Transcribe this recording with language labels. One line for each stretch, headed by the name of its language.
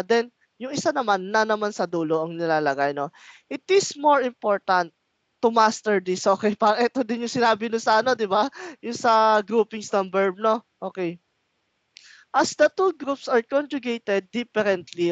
Filipino: Then, yung isa naman, na naman sa dulo ang nilalagay, no?
English: It is more important to master this, okay?
Filipino: Ito din yung sinabi no sa ano, di ba? Yung sa groupings ng verb, no? Okay.
English: As the two groups are conjugated differently.